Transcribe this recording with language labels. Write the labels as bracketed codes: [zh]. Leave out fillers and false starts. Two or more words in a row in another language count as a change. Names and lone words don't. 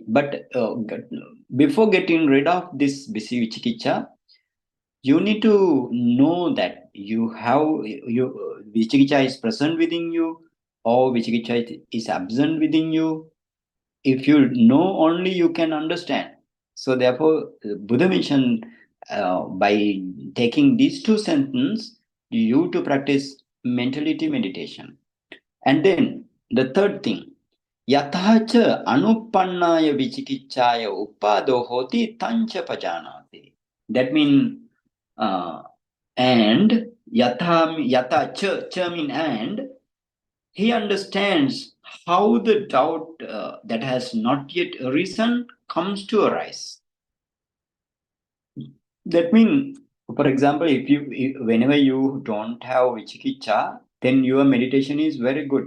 [en] But before getting rid of this vicikiccha, you need to know that vicikiccha is present within you, or vicikiccha is absent within you. If you know, only you can understand. So therefore, Buddha mentioned by taking these 2 sentences, you to practice mentality meditation. And then the third thing, [pi] yathacha anuppannaya vicikicchāya uppado hoti tancha pajanati. [en] That means and [pi] yatha cha [en] mean and, he understands how the doubt that has not yet arisen comes to arise. That means, for example, whenever you don't have vicikiccha, then your meditation is very good.